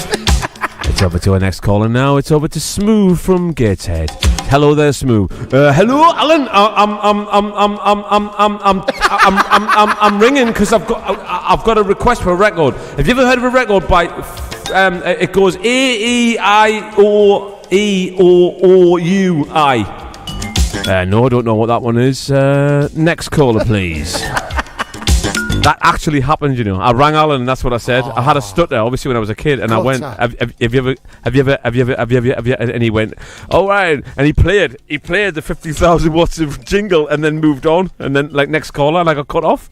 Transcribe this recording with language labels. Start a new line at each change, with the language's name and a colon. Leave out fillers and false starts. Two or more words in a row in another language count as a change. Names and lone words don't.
English: It's over to our next caller now. It's over to Smoove from Gateshead. Hello there, Smoove. Hello, Alan. I'm ringing because I've got a request for a record. Have you ever heard of a record by? It goes A-E-I-O-E-O-O-U-I. No, I don't know what that one is. Next caller, please. That actually happened, I rang Alan and that's what I said. I had a stutter, obviously, when I was a kid, and I went, have you ever, and he went, all right, and he played the 50,000 watts of jingle and then moved on, and then, next caller, and I got cut off.